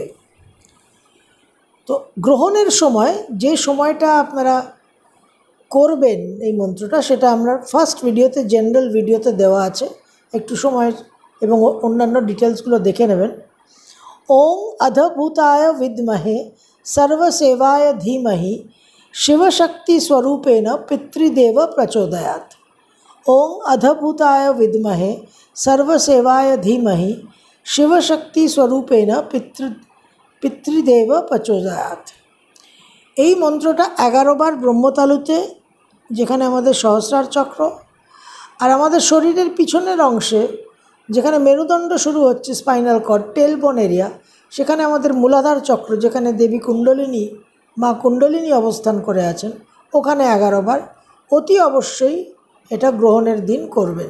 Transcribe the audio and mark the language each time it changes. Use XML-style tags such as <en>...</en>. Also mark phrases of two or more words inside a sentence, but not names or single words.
<bn>তো গ্রহণের সময় যে সময়টা আপনারা করবেন এই মন্ত্রটা, সেটা আমরা ফার্স্ট ভিডিওতে, জেনারেল ভিডিওতে দেওয়া আছে, একটু সময় এবং অন্যান্য ডিটেলসগুলো দেখে নেবেন।</bn> <sa>ওম অধভূতায় বিদ্মহে সর্বসেবায় ধীমহি শিবশক্তি স্বরূপেণ পিতৃদেব প্রচোদয়াৎ। ओम अधभूताय विद्महे सर्वसेवाय धीमहि शिवशक्ति स्वरूपेण पितृदेव प्रचोदयात्।</sa> <bn>এই মন্ত্রটা 11 বার ব্রহ্মতালুতে, যেখানে আমাদের সহস্রার চক্র, আর আমাদের শরীরের পিছনের অংশে যেখানে মেরুদণ্ড শুরু হচ্ছে, স্পাইনাল কর্ড, টেলবোন এরিয়া, সেখানে আমাদের মূলাধার চক্র, যেখানে দেবী কুণ্ডলিনী, মা কুণ্ডলিনী অবস্থান করে আছেন, ওখানে 11 বার অতি অবশ্যই এটা গ্রহণের দিন করবেন।</bn>